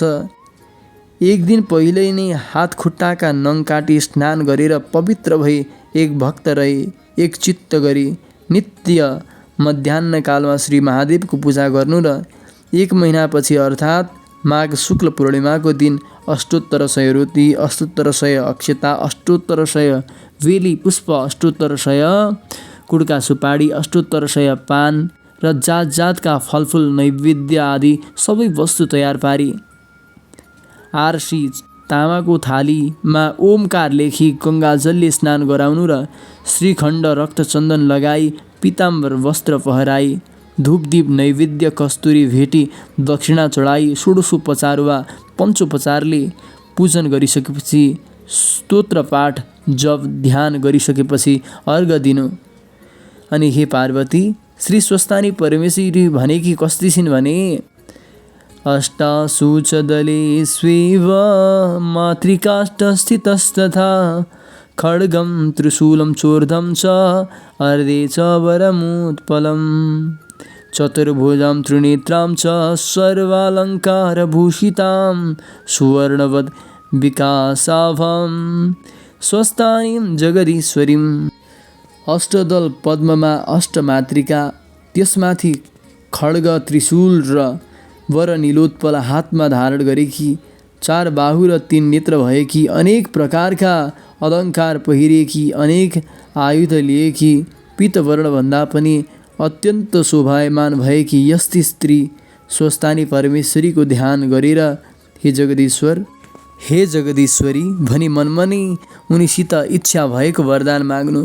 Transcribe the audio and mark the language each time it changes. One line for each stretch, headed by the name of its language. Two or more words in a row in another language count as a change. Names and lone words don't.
Nepali: एक दिन पहिल्यै नै हात खुट्टाका नङ काटी स्नान गरेर पवित्र भई एक भक्त रही एक चित्त गरी नित्य मध्याह्न कालमा श्री महादेवको पूजा गर्नु र एक महिनापछि अर्थात् माघ शुक्ल पूर्णिमाको दिन अष्टोत्तर 100 रोटी, अष्टोत्तर 100 अक्षता, अष्टोत्तर 100 बेली पुष्प, अष्टोत्तर 100 कुडका सुपारी, अष्टोत्तर 100 पान र जात जातका फलफुल नैवेद्य आदि सबै वस्तु तयार पारी आरसी तामाको थालीमा ओमकार लेखी गङ्गाजलले स्नान गराउनु र श्रीखण्ड रक्तचन्दन लगाई पीताम्बर वस्त्र पहराई धूपदीप नैवेद्य कस्तुरी भेटी दक्षिणा चढाई षोडशोपचार वा पञ्चोपचारले पूजन गरिसकेपछि स्तोत्र पाठ जप ध्यान गरिसकेपछि अर्घ दिनु। अनि हे पार्वती, श्री स्वस्थानी परमेश्वरी भनेकी कस्ती छिन् भने,
Sanskrit: अष्टाशुचदले स्वेव मातृकाष्ठस्थितस्तथा खड्गं त्रिशूलं चोर्धं च अर्धे च वरमुत्पलं चतुर्भुजां त्रिनेत्रां च सर्वालङ्कारभूषितां सुवर्णवद् विकासाभं स्वस्थानीं जगदीश्वरीम्।
Nepali: अष्टदल पद्ममा अष्टमातृका, त्यसमाथि खड्ग त्रिशूल र वर नीलोत्पल हातमा धारण गरेकी, 4 बाहु र 3 नेत्र भएकी, अनेक प्रकारका अलङ्कार पहिरेकी, अनेक आयुध लिएकी, पीतवर्णभन्दा पनि अत्यन्त शोभायमान भएकी यस्ती स्त्री स्वस्थानी परमेश्वरीको ध्यान गरेर हे जगदीश्वरी भनी मनमा नै उनीसित इच्छा भएको वरदान माग्नु।